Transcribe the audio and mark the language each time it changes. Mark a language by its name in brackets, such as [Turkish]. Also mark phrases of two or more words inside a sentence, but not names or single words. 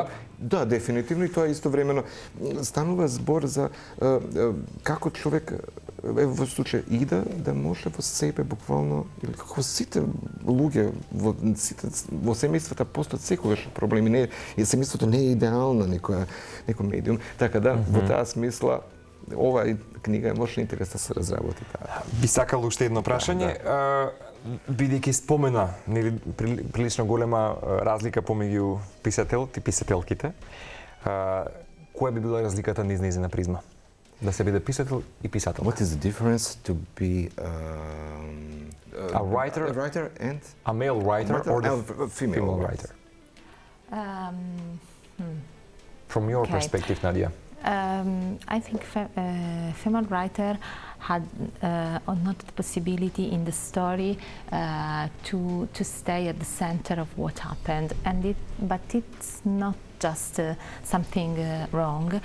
[Macedonian] Да, дефинитивно, и тоа истовремено станува збор за како човек, во случај Ида, да може во себе буквално, или како сите луѓе во семејствата постојат секогаш проблеми, и семејството не е идеално некој медиум, така да во таа смисла ова книга е мощно интересна да се разработи таа. Би сакал уште едно прашање. Бидејќи спомена прилично голема разлика помеѓу писателот и писателките, која би била разликата низ нејзина призма? Да се биде писател и писателка. [English] What is the difference to be a writer and a male writer or the female writer? From your perspective, Nadja. I think female writer had not the possibility in the story to stay at the center of what happened, but it's not just something wrong.